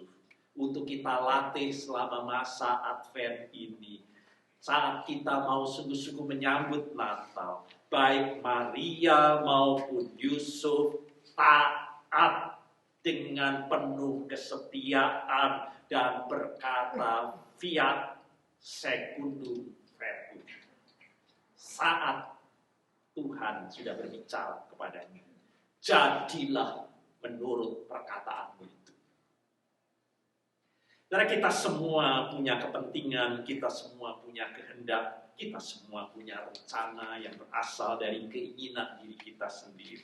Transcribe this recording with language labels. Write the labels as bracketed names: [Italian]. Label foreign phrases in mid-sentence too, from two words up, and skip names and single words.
[Indonesian] Untuk kita latih selama masa Advent ini, saat kita mau sungguh-sungguh menyambut Natal, baik Maria maupun Yusuf taat dengan penuh kesetiaan dan berkata [Latin] fiat secundum verbum. [Indonesian] Saat Tuhan sudah berbicara kepadanya, jadilah menurut perkataanmu itu. Karena kita semua punya kepentingan, kita semua punya kehendak, kita semua punya rencana yang berasal dari keinginan diri kita sendiri.